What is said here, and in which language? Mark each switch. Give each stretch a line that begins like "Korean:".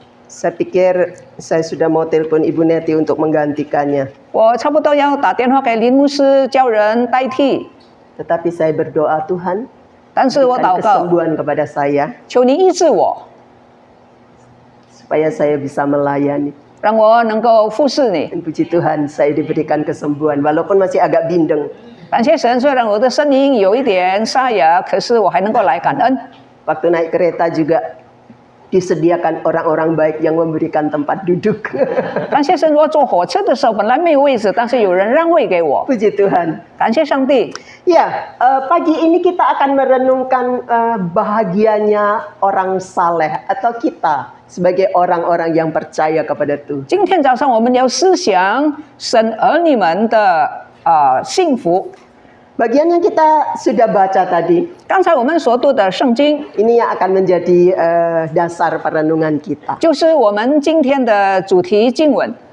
Indonesian: Saya pikir saya sudah mau telepon Ibu Neti untuk menggantikannya.
Chinese: 我差不多要打电话给林牧师叫人代替，
Indonesian: Tetapi saya berdoa Tuhan,
Chinese: 但是我
Indonesian: berikan
Chinese: 祷告，
Indonesian: kesembuhan kepada saya
Chinese: 求你医治我，
Indonesian: supaya saya bisa melayani.
Chinese: 让我能够服侍你。
Indonesian: Dan puji Tuhan saya diberikan kesembuhan walaupun masih agak bindeng.
Chinese: 感谢神，虽然我的声音有一点沙哑，可是我还能够来感恩。
Indonesian: Waktu naik kereta juga disediakan orang-orang baik yang memberikan tempat duduk.
Chinese: 感谢神，我坐火车的时候本来没有位置，但是有人让位给我。
Indonesian: Puji Tuhan.
Chinese: 感谢上帝。
Indonesian: Ya, pagi ini kita akan merenungkan bahagianya orang saleh atau kita sebagai orang-orang yang percaya kepada Tuhan.
Chinese: 今天早上我们要思想神儿女们的幸福。
Indonesian: Bagian yang kita sudah baca tadi,
Chinese: 刚才我们所读的圣经，
Indonesian: ini yang akan menjadi dasar perenungan kita.
Chinese: 就是我们今天的主题经文。